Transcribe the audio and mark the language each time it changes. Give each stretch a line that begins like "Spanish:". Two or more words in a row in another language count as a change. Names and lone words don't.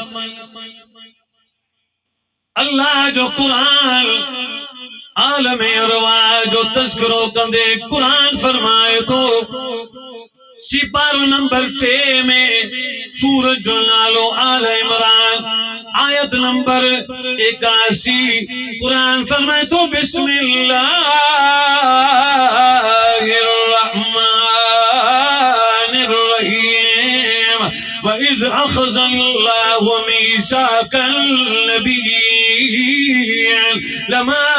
Sindhi: अल्लाह जो कुरान आलमे अरवा जो तज़किरो कंदे कुरान फरमाए तो सिपारो नंबर 3 में सूरज जो नालो आल इमरान आयत नंबर 81 कुरान फरमाए तो
Arabic: بسم الله الرحمن الرحيم وإذ أخذ الله ميثاق النبيين لما